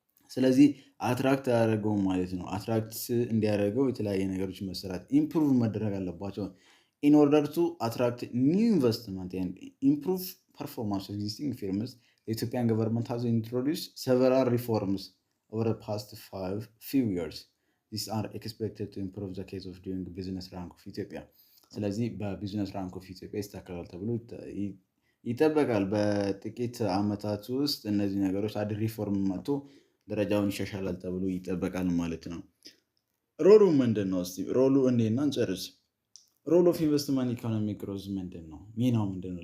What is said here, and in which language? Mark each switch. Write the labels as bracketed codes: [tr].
[am] ስለዚህ አትራክት አያደርገውም ማለት ነው። አትራክት እንዲያደርገው የተለያየ ነገሮች መሰራት ኢምፕሩቭ መደረግ አለባቸው። [en] in order to attract new investment and improve performance of existing firms, the Ethiopian government has introduced several reforms over the past few years. These are expected to improve the case of doing business rank of Ethiopia. [am] ስለዚህ በቢዝነስ ራንክ ኦፍ ኢትዮጵያ ይስተካከላል ተብሎ ይጠበቃል። በጥቂት ዓመታት ውስጥ እነዚህ ነገሮች አድ ሪፎርም መጥቶ ደረጃውን ይሻሻላል ተብሎ ይጠበቃል ማለት ነው። ሮሉ ምንድን ነው? እስቲ ሮሉ እንዴና እንጨርስ። [en] ሮል ኦፍ ኢንቨስትመንት ኢኮኖሚክ ግሮዝ [am] ምንድን ነው? ሚናው ምንድን ነው?